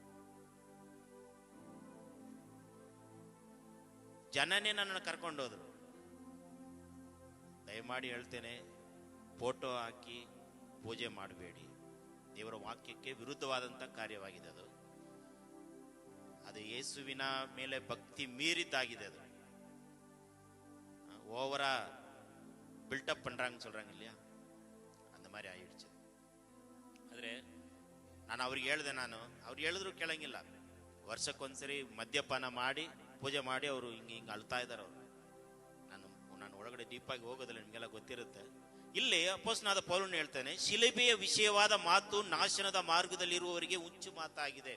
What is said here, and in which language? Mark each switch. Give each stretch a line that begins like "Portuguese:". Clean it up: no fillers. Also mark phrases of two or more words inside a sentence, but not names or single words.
Kannada: ಜನನೇ ನನ್ನನ್ನು ಕರ್ಕೊಂಡೋದ್ರು. ದಯಮಾಡಿ ಹೇಳ್ತೇನೆ, ಫೋಟೋ ಹಾಕಿ ಪೂಜೆ ಮಾಡಬೇಡಿ. ದೇವರ ವಾಕ್ಯಕ್ಕೆ ವಿರುದ್ಧವಾದಂತ ಕಾರ್ಯವಾಗಿದೆ ಅದು. ಅದು ಯೇಸುವಿನ ಮೇಲೆ ಭಕ್ತಿ ಮೀರಿದ್ದಾಗಿದೆ.
Tamil: ಅದು
English: over build-up
Tamil: பண்றாங்க சொல்றாங்க இல்லையா, அந்த மாதிரி ஆயிடுச்சு.
Kannada: ಆದ್ರೆ ನಾನು ಅವ್ರಿಗೆ ಹೇಳಿದೆ, ಅವ್ರು ಹೇಳಿದ್ರು ಕೇಳಂಗಿಲ್ಲ. ವರ್ಷಕ್ಕೊಂದ್ಸರಿ ಮದ್ಯಪಾನ ಮಾಡಿ ಪೂಜೆ ಮಾಡಿ ಅವರು ಹಿಂಗ ಅಳ್ತಾ ಇದ್ದಾರೆ. ಅವರು ನಾನು ಒಳಗಡೆ ಡೀಪಾಗಿ ಹೋಗೋದಿಲ್ಲ, ನಿಮ್ಗೆಲ್ಲ ಗೊತ್ತಿರುತ್ತೆ. ಇಲ್ಲಿ ಅಪೊಸ್ತಲನಾದ ಪೌಲನು ಹೇಳ್ತಾನೆ, ಶಿಲುಬೆಯ ವಿಷಯವಾದ ಮಾತು ನಾಶನದ ಮಾರ್ಗದಲ್ಲಿರುವವರಿಗೆ ಹುಚ್ಚು ಮಾತಾಗಿದೆ.